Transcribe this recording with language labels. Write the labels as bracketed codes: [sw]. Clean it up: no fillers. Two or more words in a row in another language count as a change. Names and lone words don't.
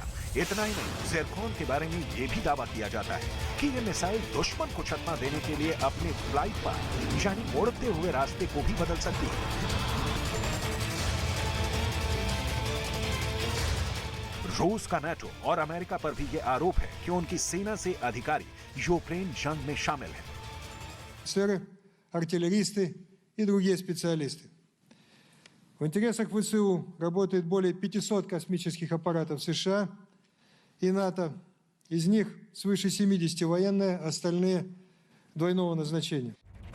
[hi] इतना ही नहीं, ज़िरकॉन के बारे में ये भी दावा किया जाता है कि ये मिसाइल दुश्मन को चकमा देने के लिए अपने [en] flight path [hi] यानी मोड़ते हुए रास्ते को भी बदल सकती है। रूस का नाटो और अमेरिका पर भी ये आरोप है कि उनकी सेना से अधिकारी यूक्रेन जंग में शामिल हैं। [ru] Офицеры, артиллеристы и другие специалисты. В интересах ВСУ работает более 500 космических аппаратов США и НАТО. Из них свыше 70 военные, остальные двойного назначения.